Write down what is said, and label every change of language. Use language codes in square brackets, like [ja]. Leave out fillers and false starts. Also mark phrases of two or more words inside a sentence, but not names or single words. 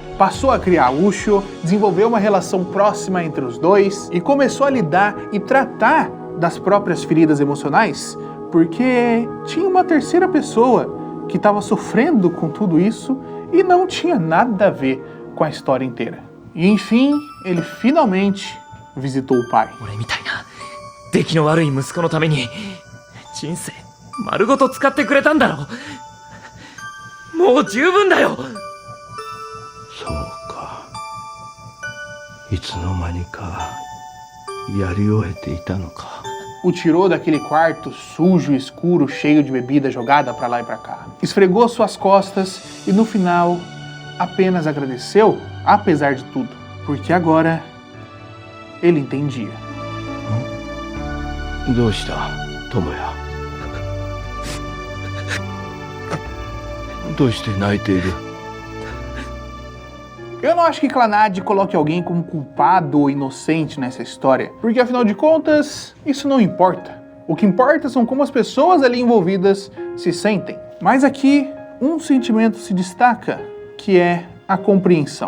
[pt] Passou a criar Ushio, desenvolveu uma relação próxima entre os dois e começou a lidar e tratar das próprias feridas emocionais, porque tinha uma terceira pessoa que estava sofrendo com tudo isso e não tinha nada a ver com a história inteira. E enfim, ele finalmente visitou o pai. [ja] 俺みたいな出来の悪い息子のために人生丸ごと使ってくれたんだろ。もう十分だよ。そうか。いつの間にかやり終えていたのか。 [pt] O tirou daquele quarto sujo, escuro, cheio de bebida jogada pra lá e pra cá. Esfregou suas costas e no final apenas agradeceu, apesar de tudo, porque agora ele entendia. [ja] どうした、智也。どうして泣いている？ [pt] Eu não acho que Clannad coloque alguém como culpado ou inocente nessa história, porque afinal de contas, isso não importa. O que importa são como as pessoas ali envolvidas se sentem. Mas aqui, um sentimento se destaca que é a compreensão.